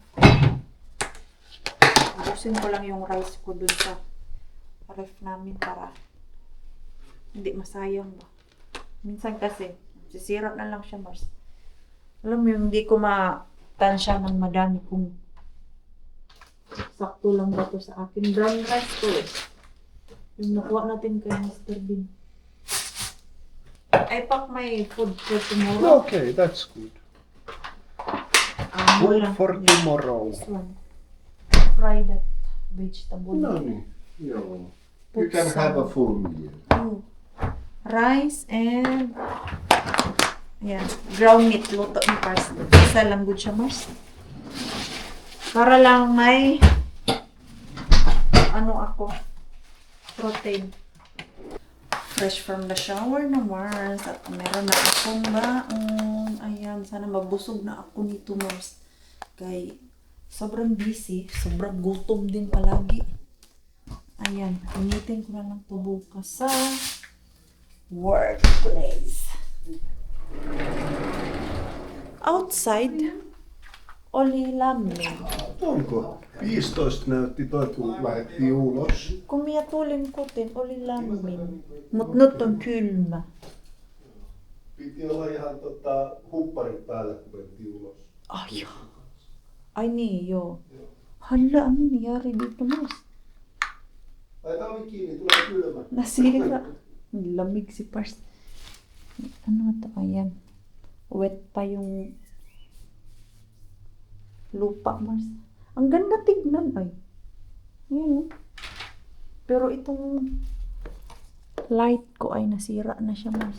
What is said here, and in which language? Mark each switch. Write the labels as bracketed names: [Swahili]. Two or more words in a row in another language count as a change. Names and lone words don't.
[Filipino] Ubusin ko lang yung rice ko dun sa ref namin para hindi masayang ba. Minsan kasi, sisira na lang siya, Mars. Alam mo yung hindi ko matansya ng madami kung sakto lang ba to sa akin. Brown rice to eh. Yung nakuha natin kay Mr. Bean. [English] I pack my food for tomorrow. Okay, that's good. Food For tomorrow. This one. Fry that vegetable. No, you Put can have a some- full meal. [Filipino] Oh. Rice and ayan, [English] ground meat [Filipino] luto ni Pars. Isa lang good siya, Mars. Para lang may ano ako, protein. Fresh from the shower na, Mars. At meron na akong baon. Ayan, sana mabusog na ako nito, Mars. Kay sobrang busy, sobrang gutom din palagi. Ayan, initin ko na lang ito bukas sa workplace. [Finnish] Outside, oli lämmin. Onko? 15 näytti toi, kun lähdettiin ulos. Kun minä tulin kotiin, oli lämmin. Mut nyt on kylmä. Piti olla ihan hupparit päällä, kun mentiin ulos. Ai, ai niin, joo. [Filipino] Hala, ano nangyari dito, Mars? [Finnish] Laita ovi kiinni, tulee kylmä. [Filipino] Nasira. Ang lamig si Pars. Ano ito? Ayan. Wet pa yung lupa, Mars. Ang ganda tignan, ay. Ayan, oh. Pero itong light ko ay nasira na siya, Mars.